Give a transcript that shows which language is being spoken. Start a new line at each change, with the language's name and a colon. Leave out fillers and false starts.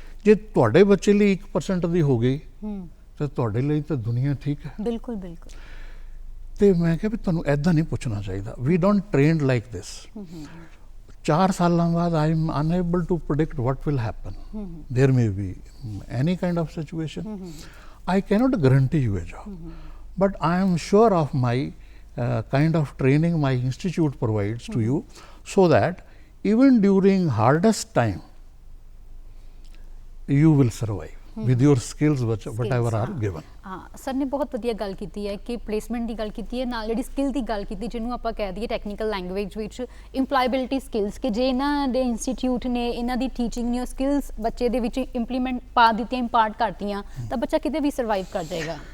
Punjabi: ਜੇ ਤੁਹਾਡੇ ਬੱਚੇ ਲਈ 1% ਦੀ ਹੋ ਗਈ ਤਾਂ ਤੁਹਾਡੇ ਲਈ ਤਾਂ ਦੁਨੀਆ ਠੀਕ ਹੈ। ਬਿਲਕੁਲ ਬਿਲਕੁਲ। ਤੇ ਮੈਂ ਕਿਹਾ ਵੀ ਤੁਹਾਨੂੰ ਐਦਾਂ ਨਹੀਂ ਪੁੱਛਣਾ ਚਾਹੀਦਾ।
English: We don't trained like this.
Punjabi: 4 ਸਾਲਾਂ ਬਾਅਦ
English: I am unable to predict what will happen. There may be any kind of situation. I cannot guarantee you a job, but I am sure of my kind of training my institute provides to you, so that even during hardest time you will survive with your skills whatever are given.
Punjabi: ਹਾਂ sir ਨੇ ਬਹੁਤ ਵਧੀਆ ਗੱਲ ਕੀਤੀ ਹੈ ਕਿ placement ਦੀ ਗੱਲ ਕੀਤੀ ਹੈ, ਨਾਲ ਜਿਹੜੀ ਸਕਿੱਲ ਦੀ ਗੱਲ ਕੀਤੀ, ਜਿਹਨੂੰ ਆਪਾਂ ਕਹਿ ਦਈਏ ਟੈਕਨੀਕਲ ਲੈਂਗੁਏਜ ਵਿੱਚ ਇੰਪਲਾਇਬਿਲਿਟੀ ਸਕਿੱਲਸ, ਕਿ ਜੇ ਇਹਨਾਂ ਦੇ ਇੰਸਟੀਚਿਊਟ ਨੇ ਇਹਨਾਂ ਦੀ ਟੀਚਿੰਗ ਨੇ ਉਹ ਸਕਿੱਲਸ ਬੱਚੇ ਦੇ ਵਿੱਚ ਇੰਪਲੀਮੈਂਟ ਪਾ ਦਿੱਤੀਆਂ, ਇੰਪਾਰਟ ਕਰਤੀਆਂ, ਤਾਂ ਬੱਚਾ ਕਿਤੇ ਵੀ ਸਰਵਾਈਵ ਕਰ ਜਾਏਗਾ।